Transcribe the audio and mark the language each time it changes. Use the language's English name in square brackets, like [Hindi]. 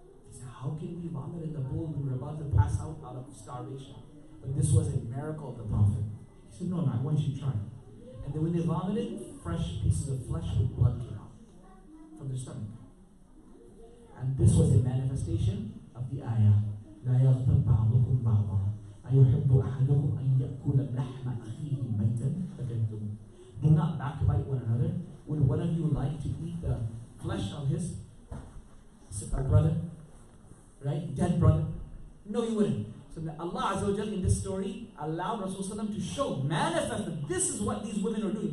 [English] He said, how can we vomit in the bowl when we're about to pass out of starvation? But this was a miracle of the Prophet. He said, no, I want you to try. And then when they vomited, fresh pieces of flesh with blood came out from their stomach. And this was a manifestation of the ayah. [Arabic] لا يغتب بعضكم بعضا أيحب أحدكم أن يأكل لحم أخيه ميتا فكرهتموه. [English] Do not backbite one another. Would one of you like to eat the flesh of his brother? Right? Dead brother? No, you wouldn't. So Allah Azza wa Jalla in this story allowed Rasulullah to show, manifest that this is what these women were doing.